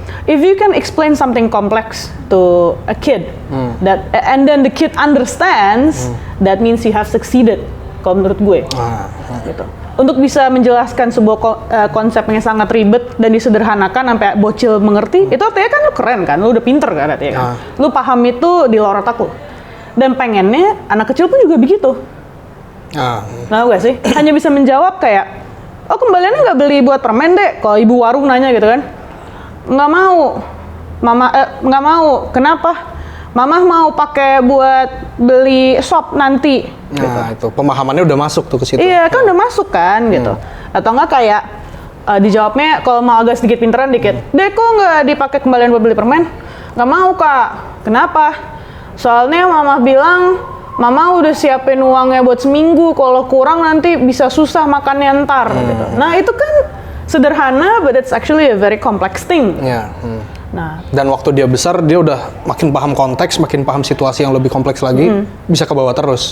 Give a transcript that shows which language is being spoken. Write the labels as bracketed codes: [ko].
[en] If you can explain something complex to a kid, and then the kid understands, that means you have succeeded. [id] Kalau menurut gue, gitu. Untuk bisa menjelaskan sebuah konsep yang sangat ribet dan disederhanakan sampai bocil mengerti, itu artinya kan lu keren kan, lu udah pinter kan artinya kan. Lu paham itu di luar otak lu. Dan pengennya anak kecil pun juga begitu. Tahu gak sih? Hanya bisa menjawab kayak, oh kembaliannya nggak beli buat permen deh. Kalau ibu warung nanya gitu kan, nggak mau. Mama nggak mau. Kenapa? Mama mau pakai buat beli sop nanti. Nah, itu pemahamannya udah masuk tuh ke situ. Iya, kan udah masuk kan gitu. Atau enggak kayak dijawabnya kalau mau agak sedikit pinteran dikit. Dek, kok nggak dipakai kembalian buat beli permen? Nggak mau, Kak. Kenapa? Soalnya Mama bilang Mama udah siapin uangnya buat seminggu. Kalau kurang nanti bisa susah makannya ntar gitu. Nah, itu kan sederhana, [en] but it's actually a very complex thing. [id] Iya. Nah, dan waktu dia besar, dia udah makin paham konteks, makin paham situasi yang lebih kompleks lagi, bisa ke bawah terus.